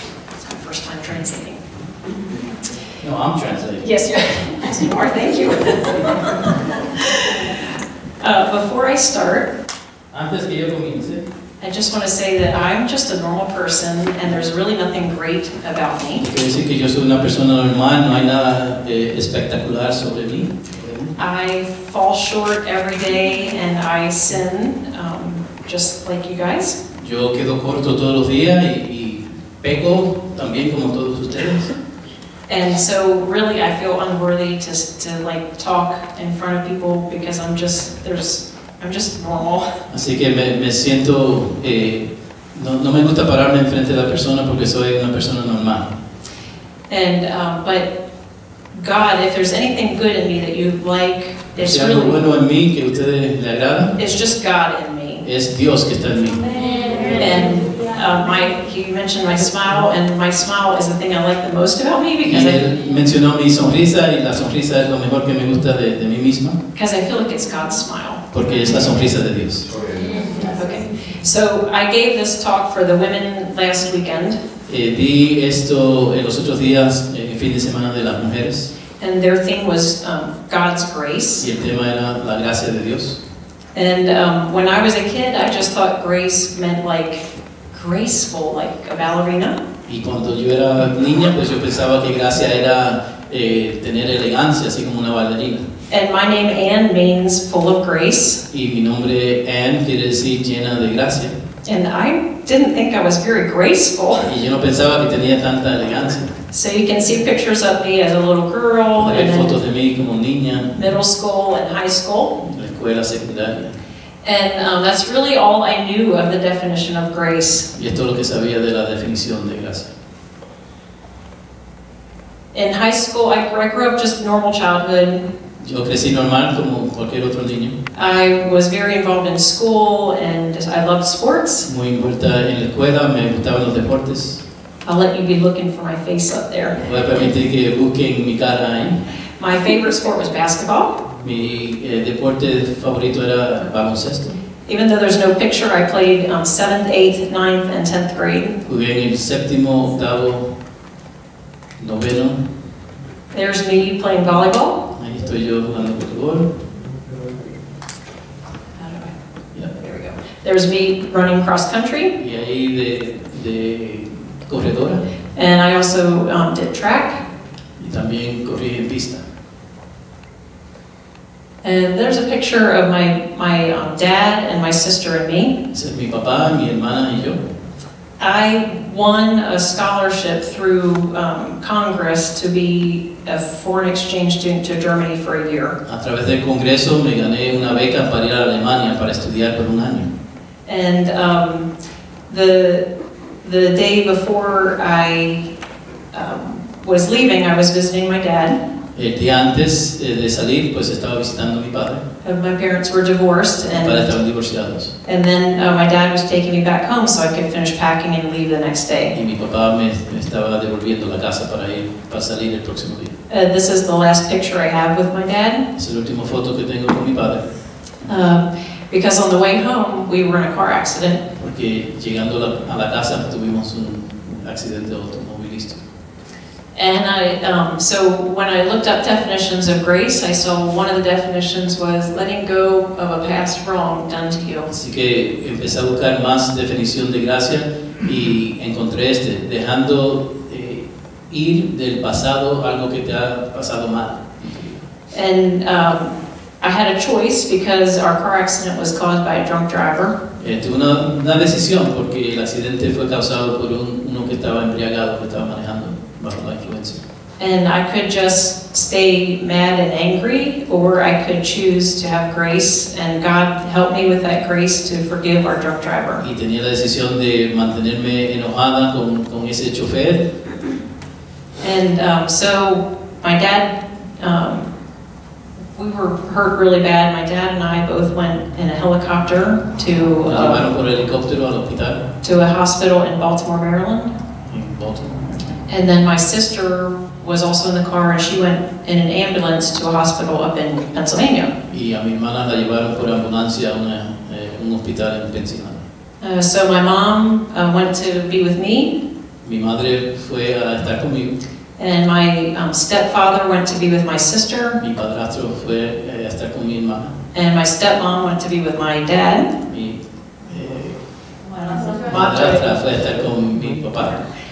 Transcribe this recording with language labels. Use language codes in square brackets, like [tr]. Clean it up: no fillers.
[en] It's my first time translating. No, I'm translating. Yes, yes, you are, thank you. Before I start, [es] Antes que yo comience, [en] I just want to say that I'm just a normal person and there's really nothing great about me. [es] quiero decir que yo soy una persona normal, no hay nada espectacular sobre mí. [en] I fall short every day and I sin, just like you guys. [es] Yo quedo corto todos los días y peco también como todos ustedes. [en] And so really I feel unworthy to like talk in front of people because I'm just normal. [es] Así que me siento, no me gusta pararme enfrente de la persona porque soy una persona normal. [en] And but God, if there's anything good in me that you like, it's [es] Si algo [en] really, [es] bueno en mí que a ustedes le agrada, [en] it's just God in me. [es] es Dios que está en mí. [en] And he mentioned my smile, and my smile is the thing I like the most about me [es] Y [en] because [es] él mencionó mi sonrisa y la sonrisa es lo mejor que me gusta de mí misma [en] I feel like it's God's smile. [es] porque es la sonrisa de Dios. [en] Okay, so I gave this talk for the women last weekend, [es] Di esto en los otros días, el fin de semana de las mujeres, [en] and their theme was God's grace. [es] y el tema era la gracia de Dios. [en] And when I was a kid, I just thought grace meant like graceful, like a ballerina. [es] Y cuando yo era niña, pues yo pensaba que gracia era tener elegancia, así como una bailarina. [en] And my name Anne means full of grace. [es] Y mi nombre Anne quiere decir llena de gracia. [en] And I didn't think I was very graceful. [es] Y yo no pensaba que tenía tanta elegancia. [en] So you can see pictures of me as a little girl, [es] Hay [en] and [es] fotos [en] then [es] de mí como niña, [en] middle school and high school. [es] en la escuela secundaria. [en] And that's really all I knew of the definition of grace. [es] Y esto es lo que sabía de la definición de gracia. [en] In high school, I grew up just normal childhood. [es] Yo crecí normal como cualquier otro niño. [en] I was very involved in school and I loved sports. [es] Muy envuelta en la escuela, me gustaban los deportes. [en] I'll let you be looking for my face up there. [es] Voy a permitir que busquen mi cara ahí. [en] My favorite sport was basketball. [es] Mi deporte favorito era baloncesto. [en] Even though there's no picture, I played 7th, 8th, 9th, and 10th grade. [es] Jugué en el séptimo, octavo, noveno. [en] There's me playing volleyball. [es] Ahí estoy yo jugando fútbol. [en] Yeah. There we go. There's me running cross country. [es] Y ahí de corredora. [en] And I also did track. [es] Y también corrí en pista. [en] And there's a picture of my dad and my sister and me. [es] Ese es mi papá, mi hermana y yo. [en] I won a scholarship through Congress to be a foreign exchange student to Germany for a year. [es] A través del Congreso me gané una beca para ir a Alemania para estudiar por un año. [en] And the day before I was leaving, I was visiting my dad. [es] El día antes de salir, pues estaba visitando a mi padre. [en] My parents were divorced, [es] Mis padres estaban divorciados. [en] and then my dad was taking me back home so I could finish packing and leave the next day. [es] Y mi papá me estaba devolviendo la casa para salir el próximo día. [en] This is the last picture I have with my dad. [es] Es la última foto que tengo con mi padre. [en] Because on the way home, we were in a car accident. [es] Porque llegando a la casa tuvimos un accidente automovilístico. [en] And so when I looked up definitions of grace, I saw one of the definitions was letting go of a past wrong done to you. [es] Así que empecé a buscar más definición de gracia y encontré dejando ir del pasado algo que te ha pasado mal. [en] And I had a choice because our car accident was caused by a drunk driver. [es] Tuve una decisión porque el accidente fue causado por uno que estaba embriagado, que estaba manejando bajo la influencia. [en] And I could just stay mad and angry, or I could choose to have grace, and God helped me with that grace to forgive our drunk driver. [es] Y tenía la decisión de mantenerme enojada con ese chofer. [en] And so my dad, we were hurt really bad. My dad and I both went in a helicopter [es] Nos llevaron por helicóptero al hospital [en] to a hospital in Baltimore, Maryland. [es] en Baltimore. [en] And then my sister was also in the car, and she went in an ambulance to a hospital up in Pennsylvania. [es] Y a mi hermana la llevaron por ambulancia a un hospital en Pensilvania. [en] So my mom went to be with me, [es] Mi madre fue a estar conmigo. [en] and my stepfather went to be with my sister, [es] Mi padrastro fue a estar con mi hermana. [en] and my stepmom went to be with my dad. [es] Mi madrastra fue a estar con mi papá.